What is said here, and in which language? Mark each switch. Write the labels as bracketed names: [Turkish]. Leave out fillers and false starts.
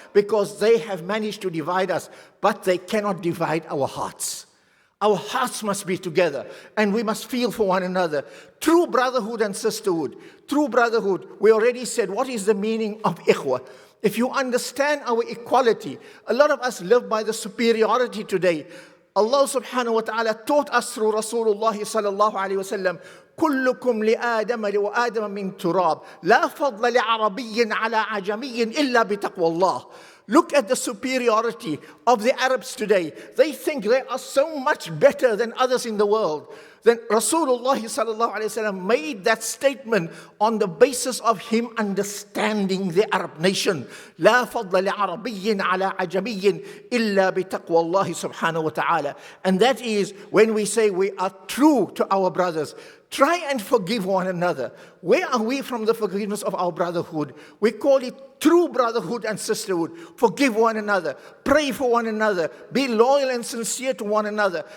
[English] Because they have managed to divide us, but they cannot divide our hearts. Our hearts must be together, and we must feel for one another. True brotherhood and sisterhood. True brotherhood, we already said, what is the meaning of ikhwa? If you understand our equality, a lot of us live by the superiority today. [Arabic] Allah subhanahu wa ta'ala [English] taught us through [Arabic] Rasulullah sallallahu alayhi wa sallam, كلكم لآدم وآدم من تراب لا فضل لعربي على عجمي إلا بتقوى الله. [English] Look at the superiority of the Arabs today. They think they are so much better than others in the world. Then Rasulullah sallallahu alaihi wasallam made that statement on the basis of him understanding the Arab nation. [Arabic] لا فضل لعربي على عجمي إلا بتقوى الله سبحانه وتعالى. [English] And that is when we say we are true to our brothers. Try and forgive one another. Where are we from the forgiveness of our brotherhood? We call it true brotherhood and sisterhood. Forgive one another. Pray for one another. Be loyal and sincere to one another.